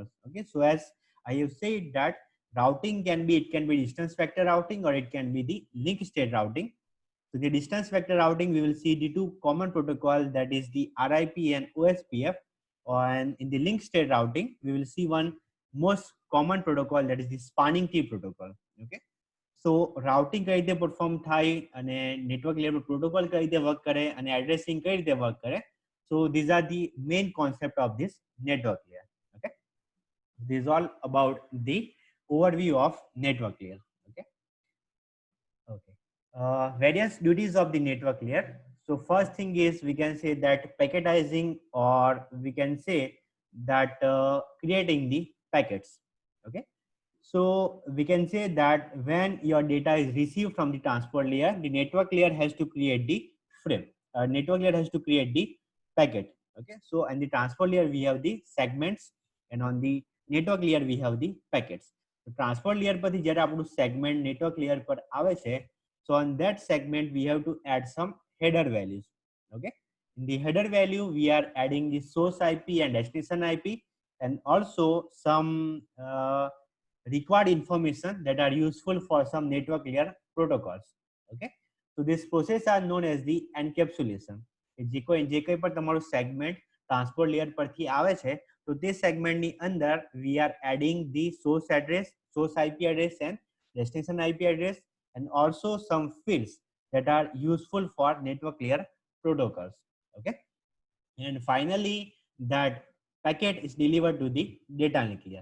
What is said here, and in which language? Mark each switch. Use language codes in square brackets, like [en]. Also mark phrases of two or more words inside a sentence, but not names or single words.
[en] Okay, so as I have said that routing can be, it can be distance vector routing or it can be the link state routing. So the distance vector routing, we will see the two common protocol, that is the RIP and OSPF. And in the link state routing, we will see one most common protocol, that is the spanning tree protocol. Okay, so routing [gu] કઈ રીતે perform થાય અને [en] network layer protocol [gu] કઈ રીતે work કરે અને addressing કઈ રીતે work કરે. [en] So these are the main concept of this network layer. Okay, this is all about the overview of network layer. Okay, okay. Various duties of the network layer. So first thing is, we can say that packetizing, or we can say that creating the packets. Okay, so we can say that when your data is received from the transport layer, the network layer has to create the frame. Network layer has to create the packet. Okay, so and the transport layer we have the segments, and on the network layer we have the packets. So transport layer [gu] પર જ્યારે આપણું segment [en] network layer [gu] પર આવે છે, [en] so on that segment we have to add some header values. Okay, in the header value we are adding the source IP and destination IP, and also some required information that are useful for some network layer protocols. Okay, so this process are known as the encapsulation. [gu] જે કોઈ પણ તમારું સેગમેન્ટ [en] transport layer [gu] પરથી આવે છે તો તે સેગમેન્ટની અંદર [en] we are adding the source address, source IP address and destination IP address, and also some fields that are useful for network layer protocols. Okay, and finally that packet is delivered to the data link layer.